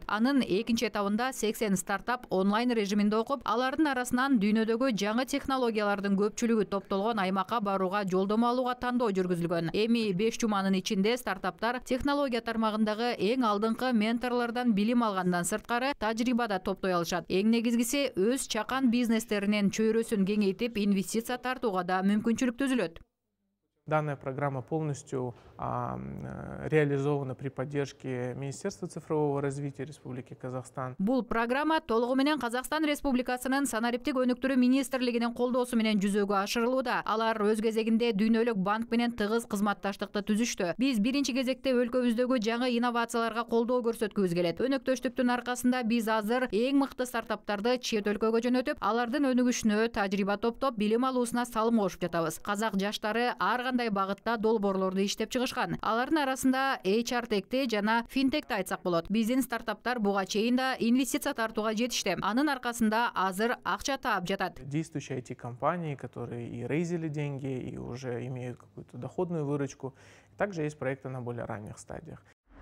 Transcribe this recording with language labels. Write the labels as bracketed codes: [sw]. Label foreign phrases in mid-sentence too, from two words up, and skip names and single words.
[ky] Анын экинчи этабында 80 стартап онлайн режиминде окуп, алардын арасынан дүйнөдөгү жаңы технологиялардын көпчүлүгү топтолгон аймакка барууга жолдомо алууга тандоо жүргүзүлгөн. Эми 5 жуманын ичинде стартаптар технология тармагындагы эң алдыңкы менторлордон билим алгандан сырткары тажрыйба да топтой алышат. Эң негизгиси өз чакан бизнестеринин чөйрөсүн кеңейтип, инвестиция тартууга да мүмкүнчүлүк түзүлөт. [ru] Данная программа полностью реализована при поддержке Министерства цифрового развития Республики Казахстан. [ky] Бул программа толугу менен Казакстан Республикасынын санариптик өнүктүрүү министрлигинин колдоосу менен жүзөгө ашырылууда. Алар өз кезегинде Дүйнөлүк банк менен тыгыз кызматташтыкты түзүштү. Биз биринчи кезекте өлкөбүздөгү жаңы инновацияларга колдоо көрсөткүбүз келет. Өнөктөштүктүн аркасында биз азыр эң мыкты стартаптарды чет өлкөгө жөнөтүп, алардын өнүгүшүнө тажрыйба топтоп, билим алуусуна салым кошуп жатабыз. Казак жаштары ар кандай багытта долбоорлорду иштеп чыгышкан. Алардын арасында HR Tech'ти жана финтекти айтсак болот. Биздин стартаптар буга чейин да инвестиция тартууга жетишти. Анын аркасында азыр акча таап жатат. [ru] Действующие IT-компании, которые и рейзили деньги, и уже имеют какую-то доходную выручку. Также есть проекты на более ранних стадиях.